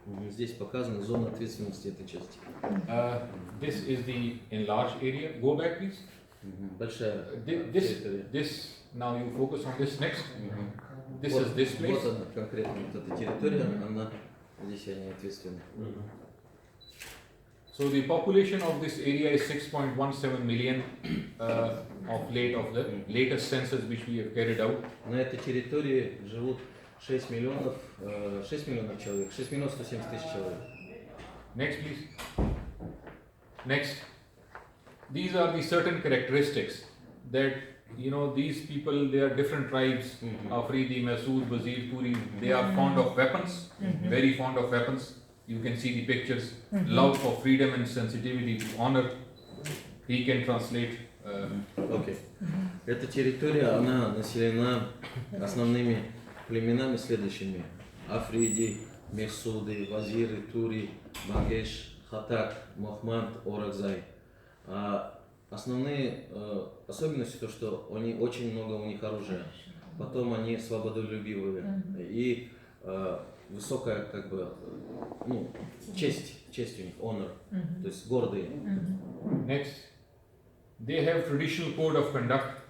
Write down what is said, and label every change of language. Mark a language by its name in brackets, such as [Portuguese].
[Russian] Здесь показана зона ответственности этой части. [English] This is the enlarged area. Go back, please. [Russian] Большая [English] This, now you focus on this next. This is this place. [Russian] Вот она, конкретно вот эта территория, она, здесь они ответственны. [English] So the population of this area is 6.17 million of the latest census which we have carried out. [Russian] На этой территории живут 6 миллионов человек, 6 миллионов 170 тысяч человек. [English] Next, please. Next. These are the certain characteristics that, you know, these people, they are different tribes, Afridi, Masood, Bazir, Turi, they are fond of weapons, very fond of weapons. You can see the pictures, love for freedom and sensitivity to honor. He can translate. Okay. [Russian] Эта территория, она населена основными племенами следующими. Африди, Месуды, Вазиры, Тури, Багеш, Хатак, Мохманд, Оракзай. Основные особенности то, что они очень много у них оружия. Потом они свободолюбивые и высокая как бы честь у них, honor, то есть гордые. [English] Next, they have traditional code of conduct.